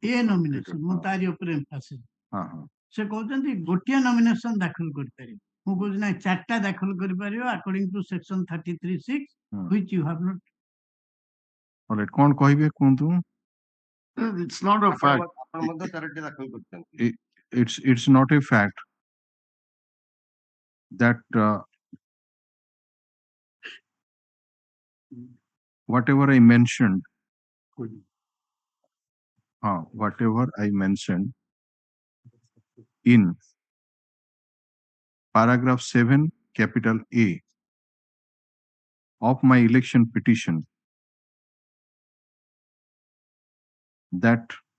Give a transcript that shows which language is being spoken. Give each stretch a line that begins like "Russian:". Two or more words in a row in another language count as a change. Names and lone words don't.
English: ए completed।
Odia: nomination ମୁଁ ତାରି ଉପରେ emphasis। ହଁ ହଁ ସେ କହୁଛନ୍ତି ଗୋଟିଏ nomination ଦାଖଲ କରିପାରିବ, ମୁଁ କହୁଛି ନାଇଁ 4ଟା ଦାଖଲ କରିପାରିବ
English: according to section 33(6) which you have not।
Odia: alright କଣ କହିବେ କୁହନ୍ତୁ?
English: It's not a fact.
Odia: ଆପଣ ମଧ୍ୟ 4ଟି ଦାଖଲ କରିଛନ୍ତି।
English: It's not a fact that whatever I mentioned whatever I mentioned in paragraph 7 capital A of my election petition that